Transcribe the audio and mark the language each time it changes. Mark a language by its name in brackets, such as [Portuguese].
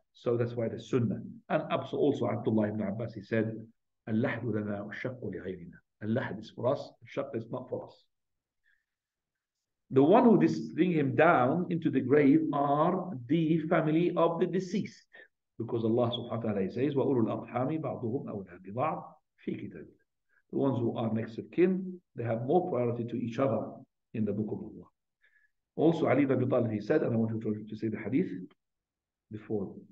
[English] So that's why the sunnah. And also Abdullah ibn Abbas, he said, [Arabic] Al-lahad lana wa shaq li ghayrina. [English] Al-lahad is for us, shaq is not for us. The one who bring him down into the grave are the family of the deceased. Because Allah subhanahu wa ta'ala says, [Arabic] وَأُولُو الْأَرْحَامِ بَعْضُهُمْ أَوْلَىٰ بِبَعْضٍ فِي كِتَابِ اللَّهِ. [English] The ones who are next of kin, they have more priority to each other in the book of Allah. Also, Ali ibn Abi Talib, he said, and I want you to say the hadith before.